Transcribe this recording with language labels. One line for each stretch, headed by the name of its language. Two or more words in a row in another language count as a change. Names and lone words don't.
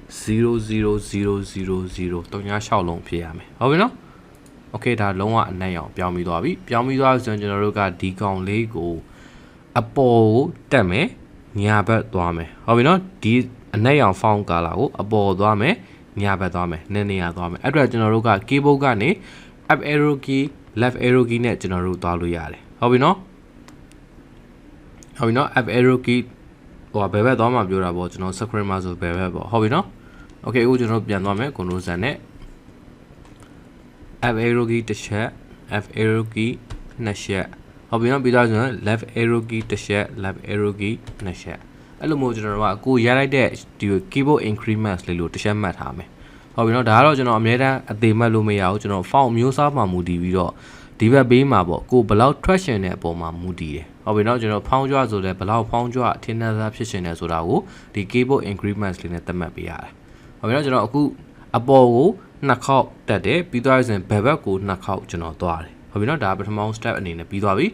Burmese: 00000 36 လုံးဖြစ်ရမယ်ဟုတ်ပြီနော် okay ဒါလုံးဝအနက်ရောင်ပြောင်းပြီးသွားပြီပြောင်းပြီးသွားဆိုရင်ကျွန်တော်တို့ကဒီကောင်လေး ကိုအပေါ်ကိုတက်မယ်ညာဘက်သွားမယ်ဟုတ်ပြီနော်ဒီအနက်ရောင်
English: font color
Burmese: ကိုအပေါ်သွားမယ်ညာဘက်သွားမယ်နှစ်နေရာသွားမယ်အဲ့တော့ကျွန်တော်တို့က
English: keyboard
Burmese: ကနေ
English: up arrow key left arrow key
Burmese: နဲ့ကျွန်တော်တို့သွားလို့ရတယ်ဟုတ်ပြီနော်
English: up arrow key
Burmese: ဟိုဘယ်ဘက်သွားမှာပြောတာပေါ့ကျွန်တော် screen မှာဆိုဘယ်ဘက်ပေါ့ဟုတ်ပြီနော် okay အခုကျွန်တော်ပြန်သွားမယ်
English: control Z
Burmese: နဲ့
English: up arrow key
Burmese: တစ်ချက်
English: up arrow key
Burmese: နှစ်ချက်ဟုတ်ပြီနော်ပြီးတော့ကျွန်တော်
English: left arrow key
Burmese: တစ်ချက်
English: left arrow key
Burmese: နှစ်ချက်အဲ့လိုမျိုးကျွန်တော်တို့ကကိုရလိုက်တဲ့ဒီ
English: keyboard increments
Burmese: လေးလို့တစ်ချက်မှတ်ထားမယ်ဟုတ်ပြီနော်ဒါကတော့ကျွန်တော်အများတန်းအသေးမှတ်လို့မရဘူးကျွန်တော် font မျိုးစားမှာမူတည်ပြီးတော့ဒီဘက်ဘေးမှာပေါ့ကိုဘယ်လောက် traction တဲ့အပေါ်မှာမူတည်တယ်ဟုတ် ပြီနော်ကျွန်တော်ဖောင်းကြွဆိုလဲဘယ်လောက်ဖောင်းကြွအထင်သာသာဖြစ်ရှင်တယ်ဆိုတာကိုဒီ
English: keyboard increments
Burmese: လေးနဲ့သတ်မှတ်ပေးရတယ်ဟုတ်ပြီနော်ကျွန်တော်အခုအပေါ်ကိုနှစ်ခေါက်တက်တယ်ပြီးသွားရင်ဘယ်ဘက်ကိုနှစ်ခေါက်ကျွန်တော်သွားတယ်ဟုတ်ပြီနော်ဒါပထမ step အနေနဲ့ပြီးသွားပြီ